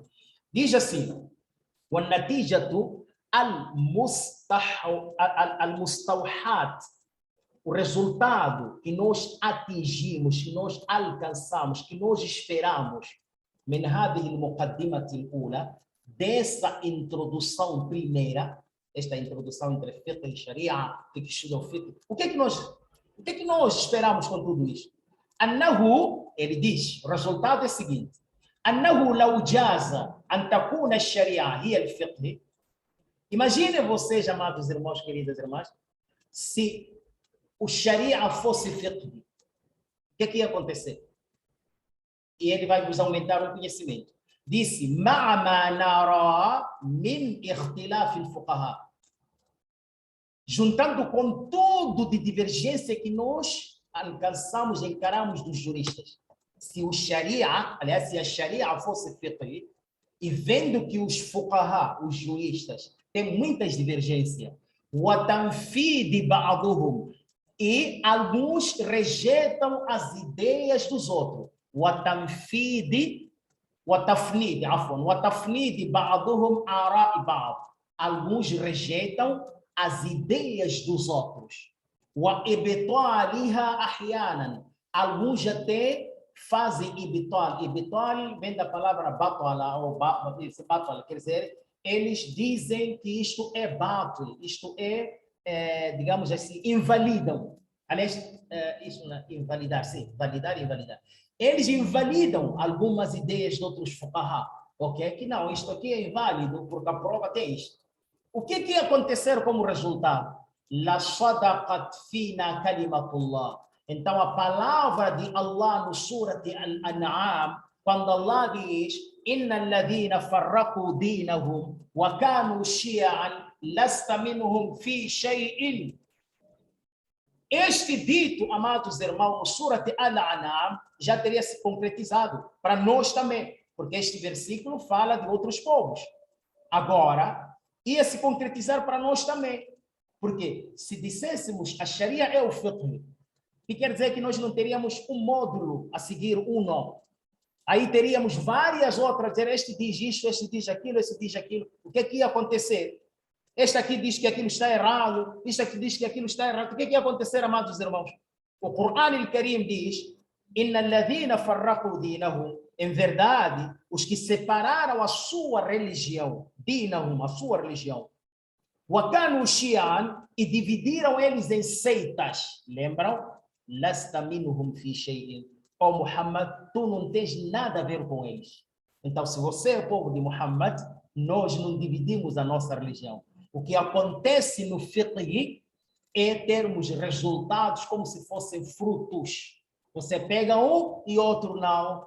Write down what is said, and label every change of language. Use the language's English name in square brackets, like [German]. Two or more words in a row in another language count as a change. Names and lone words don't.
[Portuguese] Diz assim, o resultado que nós atingimos, que nós alcançamos, que nós esperamos, dessa introdução primeira, esta introdução entre fiqh e sharia, o que é que nós esperamos com tudo isso? Annahu, ele diz, o resultado é o seguinte, [Arabic] أنه لو جاز أن تكون الشريعة هي الفقه. [Portuguese] Imagine vocês, amados irmãos, queridas irmãs, se o sharia fosse fiqh, o que é que ia acontecer? E ele vai nos aumentar o conhecimento. disse: [Arabic] "مع ما نرى من اختلاف الفقهاء", [Portuguese] juntando com tudo de divergência que nós alcançamos, encaramos dos juristas. Se o Sharia, aliás, se a Sharia fosse fiqh, e vendo que os fuqaha, os juristas, têm muitas divergências, [Arabic] وَتَنْفِيدِ بَعْضُهُمْ, [Portuguese] e alguns rejeitam as ideias dos outros. [Arabic] وَتَنْفِيدِ وَتَفْنِيدِ عفوا وَتَفْنِيدِ بَعْضُهُمْ آرَاءِ بَعْض, [Portuguese] alguns rejeitam as ideias dos outros. [Arabic] وَإِبْطَالِهَا أَحْيَانًا, [Portuguese] alguns até fazem ibtal. Ibtal vem da palavra batala, ou batala, quer dizer, eles dizem que isto é batil, isto é, digamos assim, invalidam. Aliás, isso não é invalidar, sim, validar e invalidar. Eles invalidam algumas ideias de outros fuqaha, ok? Que não, isto aqui é inválido porque a prova tem isto. O que ia acontecer como resultado? [Arabic] لصدقت فينا كلمة الله. [Portuguese] Então, a palavra de Allah no Surat Al-An'am, quando Allah diz: [Arabic] "إن الذين فرقوا دينهم وكانوا شيعا لست منهم في شيء". [Portuguese] Este dito, amados irmãos, no Surat Al-An'am, já teria se concretizado para nós também, porque este versículo fala de outros povos. Agora, ia se concretizar para nós também. Porque se disséssemos a Sharia é o fiqh, que quer dizer que nós não teríamos um módulo a seguir, um nó. Aí teríamos várias outras, este diz isto, este diz aquilo, este diz aquilo. O que ia acontecer? Este aqui diz que aquilo está errado, este aqui diz que aquilo está errado. O que ia acontecer, amados irmãos? O Corão Al-Karim diz: [Arabic] "إن الذين فرقوا دينهم", [Portuguese] em verdade, os que separaram a sua religião, dinahum, a sua religião, [Arabic] وكانوا شيعا, [Portuguese] e dividiram eles em seitas. Lembram? [Arabic] لست منهم في شيء. [Portuguese] Ó Muhammad, tu não tens nada a ver com eles. Então, se você é o povo de Muhammad, nós não dividimos a nossa religião. O que acontece no fiqh é termos resultados como se fossem frutos. Você pega um e outro não.